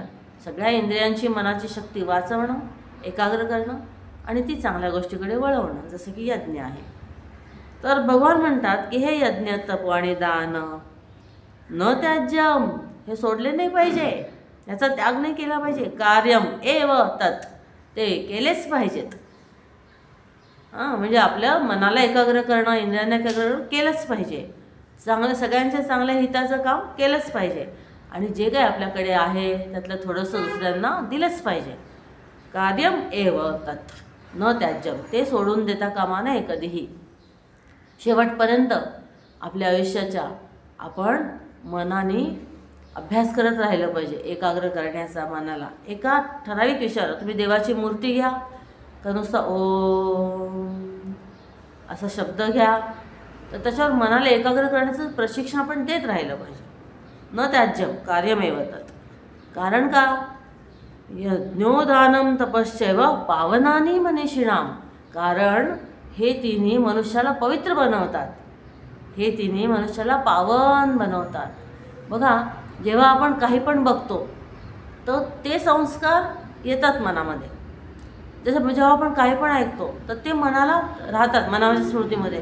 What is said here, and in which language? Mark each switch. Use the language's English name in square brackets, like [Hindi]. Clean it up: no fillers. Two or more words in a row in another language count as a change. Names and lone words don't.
[Marathi] सगळ्या इंद्रियांची, मनाची शक्ती वाचवणं, एकाग्र करणं आणि ती चांगल्या गोष्टीकडे वळवणं, जसं की यज्ञ आहे. तर भगवान म्हणतात की हे यज्ञ, तप आणि दान [Sanskrit] न त्याज्यम, [Marathi] हे सोडले नाही पाहिजे, याचा त्याग नाही केला पाहिजे. [Sanskrit] कार्यम एव तत्, [Marathi] ते केलेच पाहिजेत. म्हणजे आपल्या मनाला एकाग्र करणं, इंद्रियांना एकाग्र करणं केलंच पाहिजे. चांगलं, सगळ्यांच्या चांगल्या हिताचं काम केलंच पाहिजे. आणि जे काही आपल्याकडे आहे त्यातलं थोडंसं दुसऱ्यांना दिलंच पाहिजे. [Sanskrit] कार्यम एव तत् न त्याज्यम, [Marathi] ते सोडून देता कामा नये कधीही. शेवटपर्यंत आपल्या आयुष्याच्या आपण मनाने अभ्यास करत राहिलं पाहिजे, एकाग्र करण्याचा मनाला. एका ठराविक विषयावर तुम्ही देवाची मूर्ती घ्या, का नुसता ओम असा शब्द घ्या, तर त्याच्यावर मनाला एकाग्र करण्याचं प्रशिक्षण आपण देत राहिलं पाहिजे. [Sanskrit] न त्याज्यम कार्यमेव तत्. [Marathi] कारण का, [Sanskrit] यज्ञोदानं तपश्चैव पावनानि मनीषिणाम, [Marathi] कारण हे तिन्ही मनुष्याला पवित्र बनवतात, हे तिन्ही मनुष्याला पावन बनवतात. बघा, जेव्हा आपण काही पण बघतो तर ते संस्कार येतात मनामध्ये. जसं जेव्हा आपण काही पण ऐकतो तर ते मनाला राहतात, मनाच्या स्मृतीमध्ये.